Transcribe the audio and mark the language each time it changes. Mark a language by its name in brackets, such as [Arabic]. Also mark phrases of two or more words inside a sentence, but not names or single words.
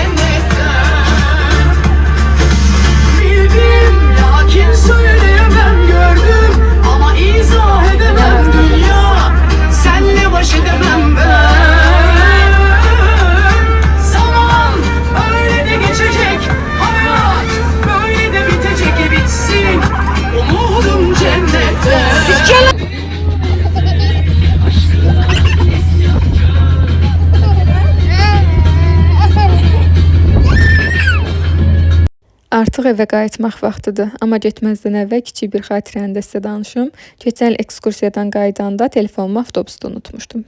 [Turkish] Bildim lakin söyleyemem gördüm ama izah edemem dünya senle baş edemem ben. Zaman öyle de geçecek hayat böyle de bitecek bitsin umudum cennette. [Azerbaijani] Artıq evə qayıtmaq vaxtıdır, amma getməzdən əvvəl kiçik bir xatirəni də sizə danışım. Keçən il ekskursiyadan qayıdanda telefonumu avtobusda unutmuşdum.